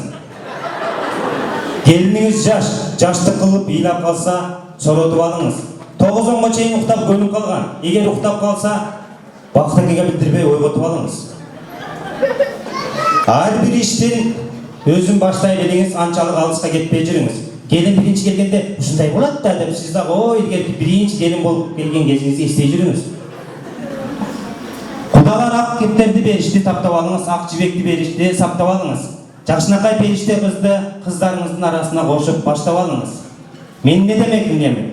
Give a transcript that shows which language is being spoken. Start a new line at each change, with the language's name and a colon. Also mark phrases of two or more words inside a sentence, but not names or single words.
Kyrgyz: Келиниңиз жашты кылып ыйлап калса, соротуп алыңыз. 9-10га чейин уктап көнүп калган. Эгер уктап калса, бактыркыга билдирбей ойготуп алыңыз. Ар бир иштин өзүн баштай бериңиз, анчалык алыска кетпей жүрүңүз. Келин биринчи келгенде ушундай болот да деп сиз дагы ой илгерки биринчи келин болуп келген кезиңизди эстей жүрүңүз. Кудалар ак кептерди беришти, таптап алыңыз, ак жибекти беришти, сактап алыңыз. Жакшынакай периште кызды кыздарыңыздын арасына кошуп баштап алыңыз. Мен не демекмин эми?